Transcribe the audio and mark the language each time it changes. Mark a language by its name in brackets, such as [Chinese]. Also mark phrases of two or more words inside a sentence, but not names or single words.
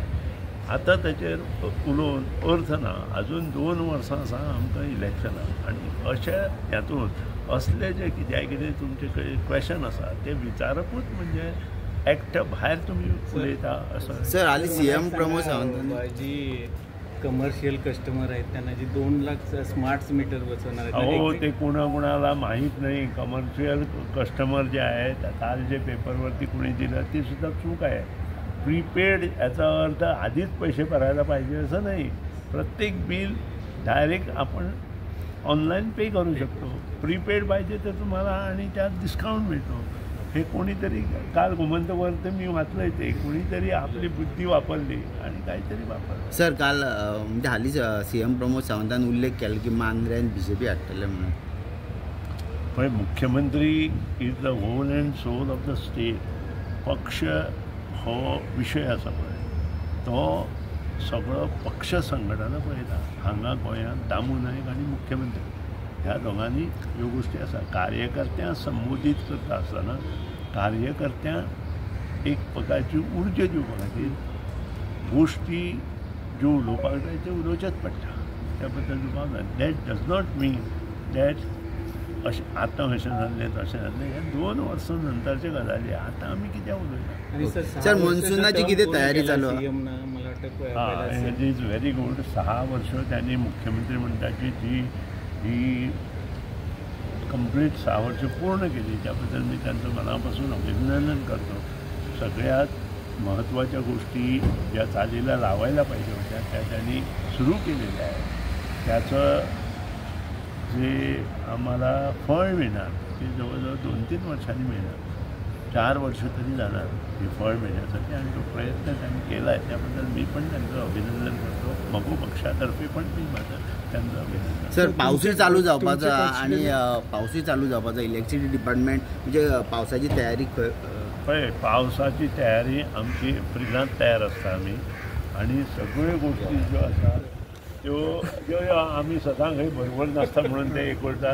[Konkani] आतां ताचेर उलोवन अर्थ ना. आजून 2 वर्सां आसा आमकां इलेक्शनाक आनी अशें हातूंत असले जे कितें तुमचे कडेन क्वेश्चन आसा ते विचारपूच म्हणजे एक्ट भायर तुमी उलयता असं. सर हालीं CM प्रमोद सावंत [Marathi] जी [English] commercial customer [Marathi] आहेत त्यांना जी 2 लाख [English] smart meter [Marathi] बसवणार आहेत. हो ते कोणाला माहीत नाही. [English] commercial customer [Marathi] जे आहेत काल जे पेपरवरती कोणी दिलं ती सुद्धा चूक आहे. प्रीपेड याचा अर्थ आधीच पैसे भरायला पाहिजे असं नाही. प्रत्येक बिल डायरेक्ट आपण [English] online pay [Marathi] करू शकतो. प्रीपेड पाहिजे तर तुम्हाला आणि त्यात डिस्काउंट मिळतो. हे कोणीतरी काल गोमंतकवर मी वाचलंय ते कोणीतरी आपली बुद्धी वापरली आणि काहीतरी वापरलं. [Konkani] सर काल म्हणजे हालींच CM प्रमोद सावंतान उल्लेख केला की मांद्र्यान BJP हाडटले म्हणून. पण मुख्यमंत्री [English] is the whole and soul of the state. [Konkani] पक्ष हो विशय आसा पळय तो सगळो पक्ष संघटना पळयता. हांगा गोंयांत दामू नायक आनी मुख्यमंत्री ह्या दोगांनी ह्यो गोश्टी आसा. कार्यकर्त्यांक संबोधीत करता आसतना कार्यकर्त्यांक एक प्रकारची उर्जा दिवपा खातीर गोश्टी ज्यो उलोवपाक जाय त्यो उलोवचेच पडटा. त्या बद्दल तुका [English] that does not mean that [Konkani] अशें आतां अशें जाल्लें तशें जाल्लें. हे 2 वर्सां नंतरचे गजाली आतां आमी कित्याक उलयता. सर मनसुनाची कितें तयारी चालू आहा? [English] it is very good. [Marathi] 6 वर्सां त्यांनी मुख्यमंत्री मंडळाची ही कंप्लीट 6 वर्ष पूर्ण केली. त्याबद्दल मी त्यांचं मनापासून अभिनंदन करतो. सगळ्यात महत्त्वाच्या गोष्टी ज्या चालीला लावायला पाहिजे होत्या त्या त्यांनी सुरू केलेल्या आहेत. त्याचं जे आम्हाला फळ मिळणार ते जवळजवळ 2-3 वर्षांनी मिळणार. 4 वर्ष तरी जाणार हे फळ मिळण्यासाठी आणि तो प्रयत्न त्यांनी केला आहे. त्याबद्दल मी पण त्यांचं अभिनंदन करतो. मगो पक्षातर्फे पण मी माझं त्यांचं अभिनंदन. [Konkani] सर पावसूय चालू जावपाचो आणि पावसूय चालू जावपाचो. [English] electricity department [Konkani] म्हणजे पावसाची तयारी पळय पावसाची तयारी आमची एप्रिलांत तयार आसता आमी आनी सगळ्यो गोश्टी ज्यो आसा त्यो आमी सदां खंय बरोबर नासता म्हणून ते एक करता.